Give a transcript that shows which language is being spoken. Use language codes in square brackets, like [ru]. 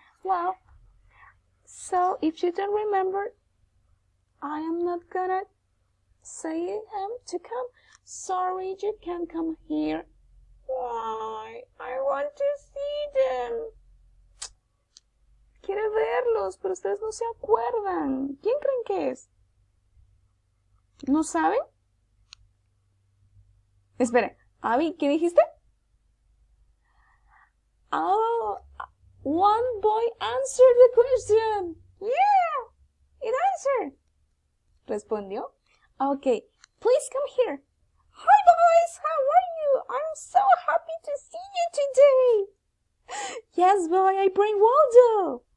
[en] Well, so if you don't remember, I am not gonna say him to come. Sorry, you can't come here. Why? I want to see them. [es] Quiero verlos, pero ustedes no se acuerdan. ¿Quién creen que es? ¿No saben? Espera, Abby, ¿qué dijiste? [en] Oh, one boy answered the question. Yeah, it answered. [es] ¿Respondió? [en] Okay, please come here. Hi boys, how are you? I'm so happy to see you today. Yes, boy, I bring Waldo.